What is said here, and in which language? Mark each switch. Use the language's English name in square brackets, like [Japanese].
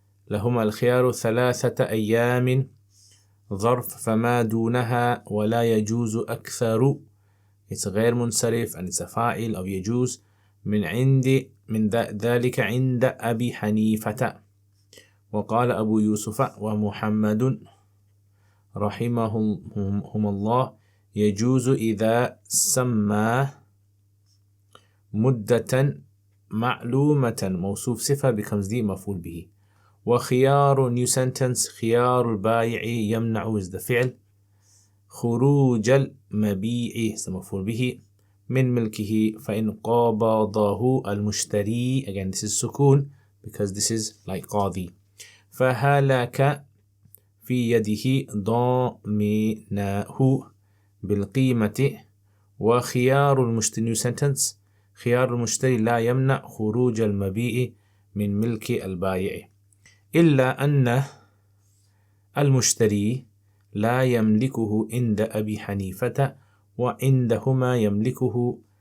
[Arabic] لهما الخيار 3 أيام ظرف فما دونها ولا يجوز أكثر. [English] It's غير منصرف, and it's a فاعل of يجوز. [Arabic] من ذلك عند أبي حنيفة. وقال أبو يوسف ومحمد رحمهم الله يجوز إذا سمى مدة معلومة موصوف صفة [English] becomes the [Arabic] مفعول به. وخيار [English] new sentence [Arabic] خيار البائع يمنع [English] is the [Arabic] فعل. خروج المبيع [English] is the [Arabic] مفعول به. من ملكه فإن قبضه المشتري [English] again this is [Arabic] سكون [English] because this is like [Arabic] قاضي. فهلك في يده ضامنه بالقيمة. وخيار المشتري [English] new sentence [Arabic] خيار المشتري لا يمنع خروج المبيع من ملك البائع إلا أن المشتري لا يملكه عند أبي حنيفة وعندهما يملكه.